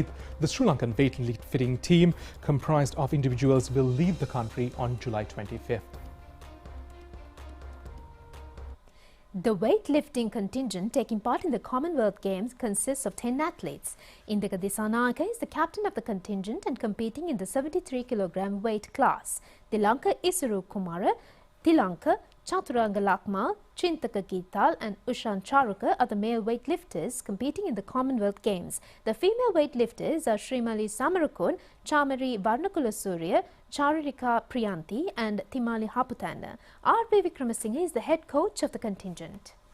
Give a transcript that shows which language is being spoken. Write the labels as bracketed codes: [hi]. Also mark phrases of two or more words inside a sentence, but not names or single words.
[en] The Sri Lankan weightlifting team, comprised of individuals, will leave the country on July 25th. The weightlifting contingent taking part in the Commonwealth Games consists of 10 athletes. Indika Dissanayake is the captain of the contingent and competing in the 73 kg weight class. Tilanka Isuru Kumara, Tilanka, Chaturanga Lakma, Chintaka Gital and Ushan Charuka are the male weightlifters competing in the Commonwealth Games. The female weightlifters are Srimali Samarakun, Chamari Varnakula Surya, Charirika Priyanti and Thimali Haputana. R.B. Wickremesinghe is the head coach of the contingent.